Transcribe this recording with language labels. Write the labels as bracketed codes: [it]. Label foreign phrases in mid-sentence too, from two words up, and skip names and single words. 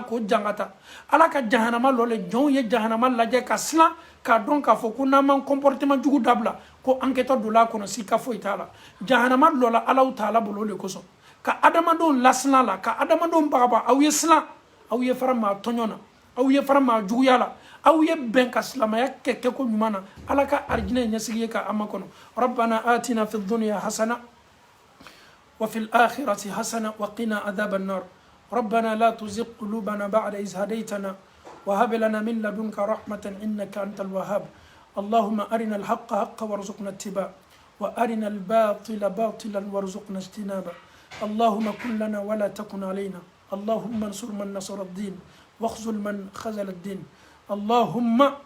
[bm] k'o jangata ala ka jahanama lɔ le jɔnw ye jahanama lajɛ ka silan k'a dɔn k'a fɔ ko n'an m'an comportement jugu dabila ko an kɛtɔ don a kɔnɔ sika foyi t'a la jahanama lɔ la Alahu Taala bolo o de kosɔn ka adamadenw lasilan la ka adamadenw bagaba aw ye silan aw ye fara maa tɔɲɔ na aw ye fara maa juguya la aw ye bɛn ka silamɛya kɛ kɛko ɲuman na ala ka arijinɛ ɲɛsigi ye ka an makɔnɔ [ar] ربنا آتنا في الدنيا حسنة وفي الآخرة حسنة وقنا عذاب النار ربنا لا تزغ قلوبنا بعد إذ هديتنا وهب لنا من لدنك رحمة إنك أنت الوهاب اللهم أرنا الحق حقا وارزقنا اتباعه وأرنا الباطل باطلا وارزقنا اجتنابه اللهم كن لنا ولا تكن علينا اللهم انصر من نصر الدين واخذل من خذل الدين اللهم